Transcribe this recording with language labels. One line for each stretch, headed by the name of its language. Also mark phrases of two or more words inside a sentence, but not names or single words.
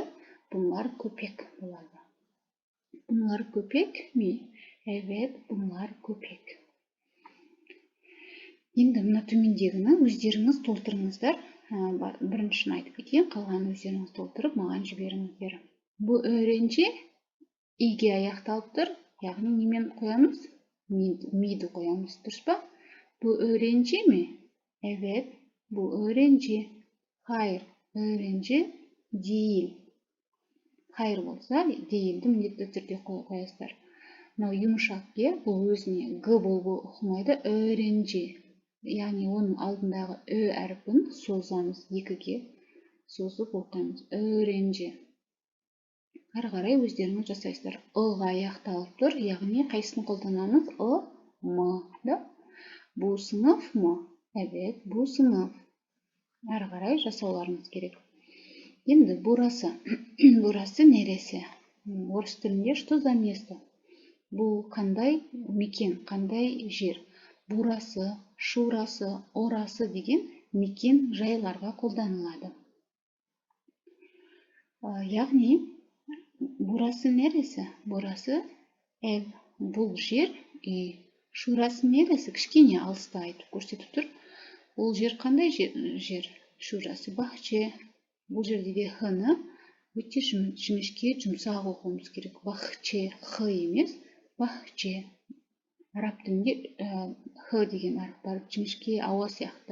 Turkish: Bunlar köpek болады. Bunlar köpek mi? Evet, bunlar köpek.
Kazakh: Енді мына төмендегіні өздеріңіз толтырыңыздар. Біріншін айтып кетейін, қалғанын өздеріңіз толтырып маған жіберіңіздер.
Turkish: Bu öğrenci
Kazakh: иге аяқталып тұр. Яғни немен қоямыз? Mi'ді қоямыз, дұрыс па?
Turkish: Bu öğrenci mi? Evet, bu öğrenci. Hayır, öğrenci değil.
Kazakh: Hayır болса, değilді міндетті түрде қоясыздар. Мынау жұмшақ ге, бұл өзіне г болып оқылмайды, öğrenci. Яғни оның алдындағы ö әріпін созамыз, екіге созып оқимыз. Öğrenci. Ары қарай өздеріңіз жасайсыздар. Ға аяқталып тұр, яғни қайсысын қолданамыз? М.
Turkish: Bu sınıf mı? Evet, bu sınıf.
Kazakh: Ары қарай жасауларыңыз керек.
Turkish: Енді burası. Burası neresi?
Kazakh: Орыс тілінде
Russian: что за место?
Kazakh: Бұл қандай мекен, қандай жер?
Turkish: Burası, şurası, orası
Kazakh: деген мекен жайларға қолданылады.
Turkish: Яғни burası neresi? Burası ev.
Kazakh: Бұл жер үй.
Turkish: Şurası neresi?
Kazakh: Кішкене алыста айтып көрсетіп тұр. Бұл жер қандай жер?
Turkish: Şurası bahçe.
Kazakh: Бұл жерде де х-ны өте жіңішке жұмсақ оқуымыз керек. Бақче, х емес, бақче. Араб тілінде х деген әріп бар, жіңішке ауа сияқты.